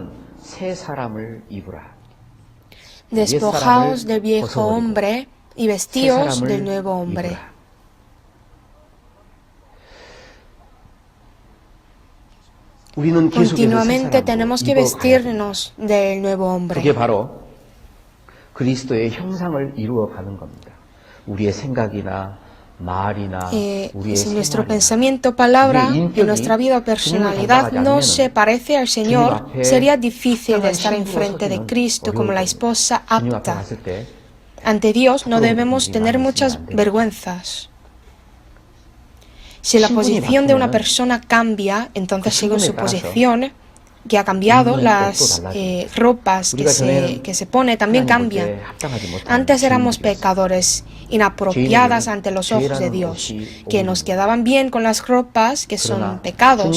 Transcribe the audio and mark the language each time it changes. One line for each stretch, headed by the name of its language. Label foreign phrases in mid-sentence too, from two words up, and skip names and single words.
Spanish: Despojaos del viejo hombre y vestíos del nuevo hombre. Continuamente tenemos que vestirnos del nuevo hombre.
Korean: 그게 바로 그리스도의 형상을 이루어가는 겁니다. 우리의 생각이나 말이나 우리의
Spanish: Si nuestro
Korean: 생활이나
Spanish: pensamiento, palabra,
Korean: 우리의
Spanish: en
Korean: 인격이
Spanish: nuestra vida o personalidad no se parece al Señor, sería difícil de estar enfrente de Cristo como la esposa
Korean: 주님 앞에
Spanish: apta.
Korean: 갔을 때
Spanish: Ante Dios no debemos tener muchas vergüenzas. Si la posición de una persona cambia, entonces según su posición que ha cambiado, las ropas que se pone también cambian. Antes éramos pecadores, inapropiadas ante los ojos de Dios, que nos quedaban bien con las ropas que son pecados.